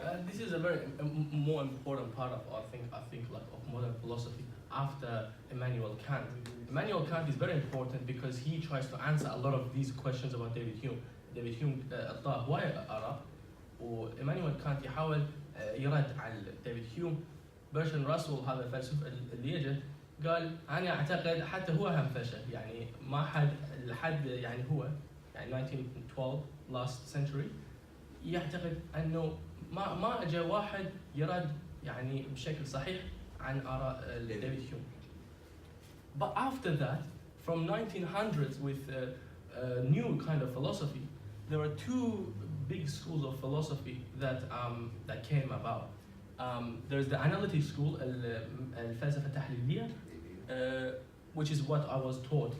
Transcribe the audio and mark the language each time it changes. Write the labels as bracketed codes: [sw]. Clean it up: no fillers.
[en] This is a very more important part of I think like of modern philosophy after Immanuel Kant. Immanuel Kant is very important because he tries to answer a lot of these questions about David Hume. [ar] David Hume أعطاه هواية آراء، وإيمانويل كانت يحاول يرد على ديفيد هيوم. برشن راسل هذا الفيلسوف اللي يجي قال أنا أعتقد حتى هو هم فشل، يعني ما حد لحد يعني هو يعني 1912 [en] last century [ar] يعتقد أنه ما أجى واحد يرد يعني بشكل صحيح عن آراء ديفيد هيوم. [en] But after that, from 1900s with new kind of philosophy, there are two big schools of philosophy that came about. There's the analytic school, [ar] الفلسفة التحليلية, [en] which is what I was taught.